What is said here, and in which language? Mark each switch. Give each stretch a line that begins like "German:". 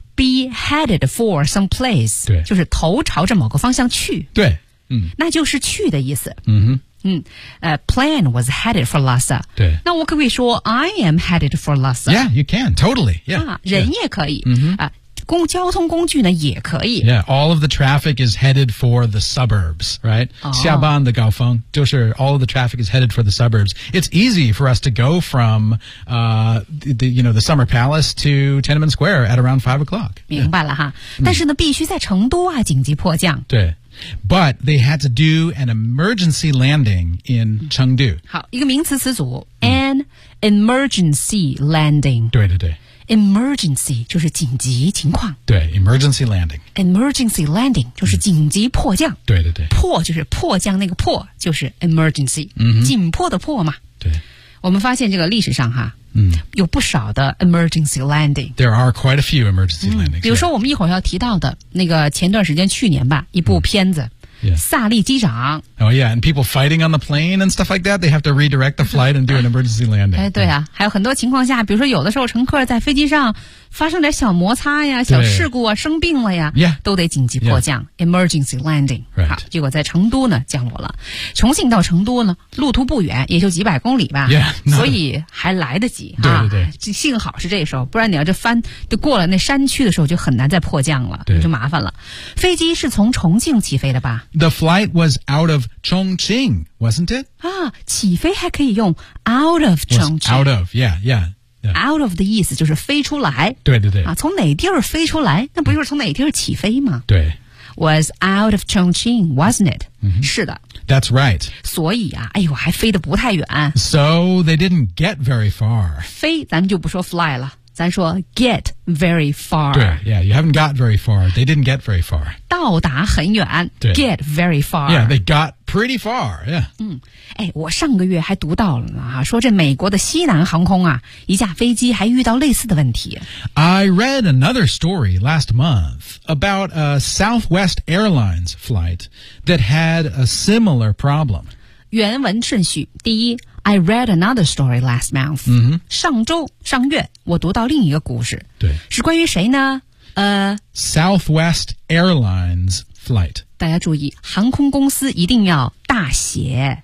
English: Be headed for some place
Chinese: 对就是头朝着某个方向去对、嗯、那就是去的意思嗯哼
English: 嗯plane was headed for Lhasa.
Chinese: 对。那我可不可以说
English: I am headed for Lhasa? Yeah, you can, totally, yeah.
Chinese: 啊人也可以。
English: Yeah.
Chinese: 啊公交通工具呢也可以。
English: Yeah, all of the traffic is headed for the suburbs, right?、
Chinese: 哦、下班的高峰就是
English: all of the traffic is headed for the suburbs. It's easy for us to go from, the Summer Palace to Tiananmen Square at around 5 o'clock.
Chinese: 明白了哈。
English: Yeah.
Chinese: 但是呢、嗯、必须在成都啊紧急迫降。对。
English: But they had to do an emergency landing in Chengdu.
Chinese: 好，一个名词词组 ，
English: an emergency landing.
Chinese: 对对对，emergency 就是紧急情况。对 ，emergency landing. Emergency landing 就是紧急迫降。对对对，迫就是迫降那个迫，就是 emergency， 紧迫的迫嘛。对，我们发现这个历史上哈。嗯、有不少的 emergency landing.
English: There are quite a few emergency landings.、
Chinese: 比如说我们一会儿要提到的那个前段时间去年吧一部片子、萨利机长。
English: Oh yeah, and people fighting on the plane and stuff like that, they have to redirect the flight and do an emergency landing.
Chinese: 哎，对啊，还有很多情况下比如说有的时候乘客在飞机上发生点小摩擦呀小事故啊生病了呀、
English: yeah.
Chinese: 都得紧急迫降、
English: yeah. emergency landing.、 Right.
Chinese: 好结果在成都呢降落了。重庆到成都呢路途不远也就几百公里吧。
English: Yeah,
Chinese: 所以还来得及。对对对、啊。幸好是这时候不然你要这翻就过了那山区的时候就很难再迫降了就麻烦了。飞机是从重庆起飞的吧
English: ?The flight was out of Chongqing, wasn't it?
Chinese: 啊起飞还可以用
English: out of Chongqing. Out of, yeah, yeah.
Chinese: Out of 的意思就是飞出来。对对对。啊从哪地儿飞出来那不就是从哪地儿起飞吗对。
English: Was out of Chongqing, wasn't it?、 Mm-hmm.
Chinese: 是的。
English: That's right.
Chinese: 所以啊哎呦还飞得不太远。
English: So they didn't get very far.
Chinese: 飞咱们就不说 fly 了咱说
English: get very far.
Chinese: 对
English: yeah, you haven't got very far. They didn't get very far.
Chinese: 到达很远对
English: get very far. Yeah, they got pretty far, yeah.
Chinese: 嗯哎，我上个月还读到了呢，说这美国的西南航空啊，一架飞机还遇到类似的问题。
English: I read another story last month about a Southwest Airlines flight that had a similar problem.
Chinese: 原文顺序，第一
English: I read another story last month.
Chinese: 上月我读到另一个故事。对。是关于谁呢？
English: Southwest Airlines flight.
Chinese: 大家注意，航空公司一定要大写。